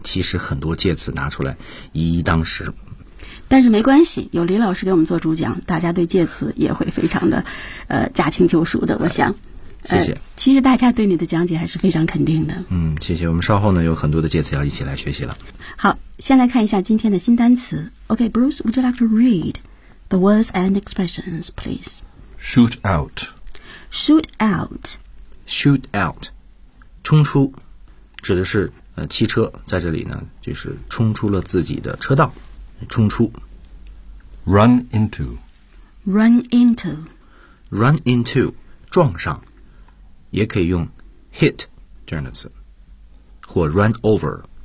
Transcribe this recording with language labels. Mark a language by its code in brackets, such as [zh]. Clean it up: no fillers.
[zh] 其实很多介词拿出来一一当十。但是没关系，有李老师给我们做主讲，大家对介词也会非常的，驾轻就熟的。我想。谢谢，其实大家对你的讲解还是非常肯定的。谢谢，我们稍后呢有很多的介词要一起来学习了。好，先来看一下今天的新单词。 [en] OK, Bruce, would you like to read the words and expressions, please? Shoot out. Shoot out. Shoot out. [zh] 冲出指的是汽车在这里呢就是冲出了自己的车道，冲出。 [en] Run into. Run into. [zh] Run into, 撞上，也可以用 hit 这样的词，或 run over。